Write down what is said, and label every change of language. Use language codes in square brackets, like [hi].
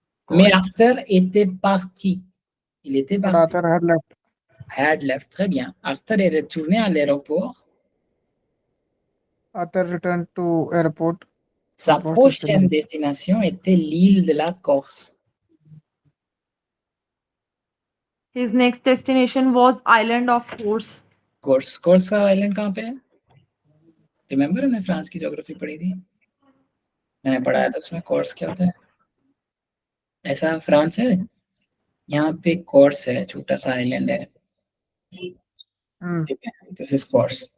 [fr] Mais Arthur était parti. Il était [en] But [fr] parti. [en] Arthur had left. Had left. [fr] Très bien. Arthur est retourné à l'aéroport. [en] Arthur returned to airport. [fr] Sa [hi] बहुत [fr] prochaine [hi] अच्छे। [fr] destination était l'île de la Corse. [en] His next destination was island of Corse. [hi] Course का island कहाँ पे है? Remember हमने France की geography पढ़ी थी, मैंने पढ़ाया था उसमें कोर्स क्या होता है। ऐसा फ्रांस है, यहाँ पे कोर्स है, छोटा सा आइलैंड है, ठीक है, दिस इज कोर्स।